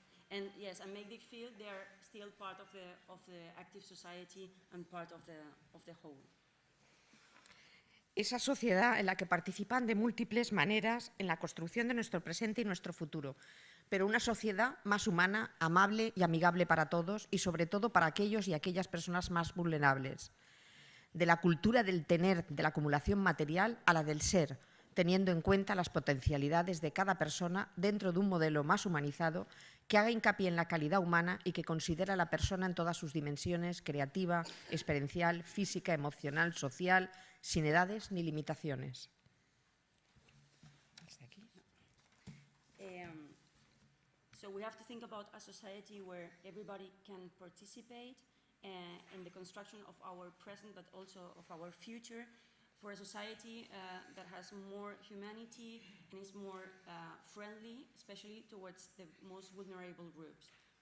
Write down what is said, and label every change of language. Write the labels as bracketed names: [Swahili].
[English] And yes, and make them feel they're still part of the active society and part of the whole. [Spanish] Esa sociedad en la que participan de múltiples maneras en la construcción de nuestro presente y nuestro futuro, pero una sociedad más humana, amable y amigable para todos y sobre todo para aquellos y aquellas personas más vulnerables. De la cultura del tener, de la acumulación material, a la del ser, teniendo en cuenta las potencialidades de cada persona dentro de un modelo más humanizado que haga hincapié en la calidad humana y que considera a la persona en todas sus dimensiones, creativa, experiencial, física, emocional, social, sin edades ni limitaciones. [English] So we have to think about a society where everybody can participate in the construction of our present, but also of our future, for a society that has more humanity and is more friendly, especially towards the most vulnerable groups.